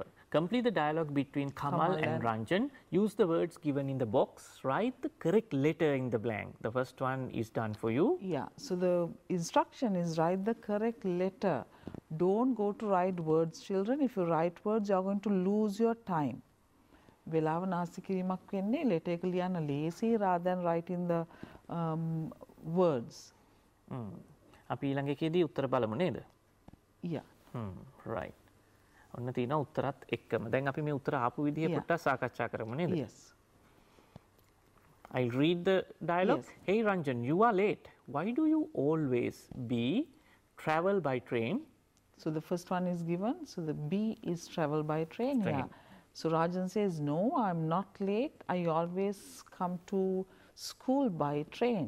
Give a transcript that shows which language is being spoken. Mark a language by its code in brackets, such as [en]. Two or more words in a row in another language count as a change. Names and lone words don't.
[en] Complete the dialogue between Kamal and Ranjan. Use the words given in the box. Write the correct letter in the blank. The first one is done for you. Yeah. So the instruction is write the correct letter. Don't go to write words, children. If you write words, you are going to lose your time. [si] වෙලාව නාස්ති කිරීමක් වෙන්නේ letter එක ලියන්න [en] lazy rather than writing the words. [si] අපි ඊළඟ එකේදී උත්තර බලමු නේද? [en] Yeah. [si] Right. ඔන්න තියෙනවා උත්තරත් එක්කම. දැන් අපි මේ උත්තර ආපු විදිහ පොඩ්ඩක් සාකච්ඡා කරමු නේද? [en] Yes. I'll read the dialogue. Yes. Hey Ranjan, you are late. Why do you always travel by train? So the first one is given. So the B is travel by train. Yeah. So Rajan says, no, I'm not late. I always come to school by train.